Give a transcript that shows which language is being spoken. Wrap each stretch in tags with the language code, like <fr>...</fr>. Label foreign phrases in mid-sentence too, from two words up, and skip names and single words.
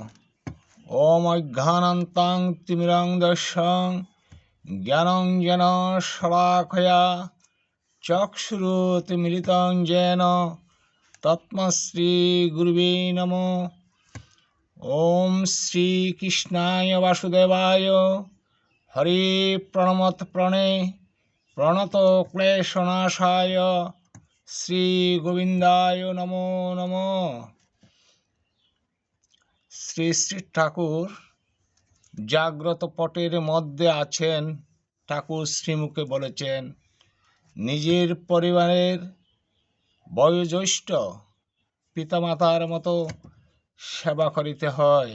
<sa>ॐ अज्ञानान्तं तिमिरान्धस्य ज्ञानाञ्जन शलाकया चक्षुरुन्मीलितं येन तस्मै श्रीगुरुवे नमः। ॐ श्रीकृष्णाय वासुदेवाय हरे प्रणतक्लेशनाशाय श्रीगोविन्दाय नमो नमः।</sa> <bn>শ্রী শ্রী ঠাকুর জাগ্রত পটের মধ্যে আছেন। ঠাকুর শ্রীমুখে বলেছেন, নিজের পরিবারের বয়োজ্যেষ্ঠ পিতামাতার মতো সেবা করিতে হয়।</bn>